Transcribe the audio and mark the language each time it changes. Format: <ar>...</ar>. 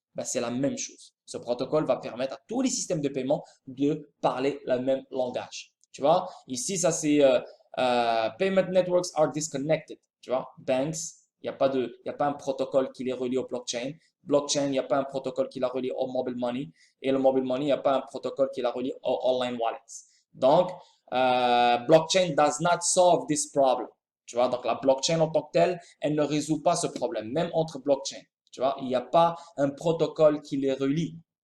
<fr>Ben, c'est la même chose. Ce protocole va permettre à tous les systèmes de paiement de parler le même langage. Tu vois, ici, ça c'est</fr> <en>Payment Networks are disconnected.</en> <fr>Tu vois, banks, il n'y a pas un protocole qui les relie au blockchain. Blockchain, il n'y a pas un protocole qui la relie au mobile money. Et le mobile money, il n'y a pas un protocole qui la relie au online wallets.</fr> <en>Donc, blockchain does not solve this problem.</en> <fr>Tu vois, donc la blockchain en tant que telle, elle ne résout pas ce problème, même entre blockchains. Tu vois, il n'y a pas un protocole qui les relie.</fr>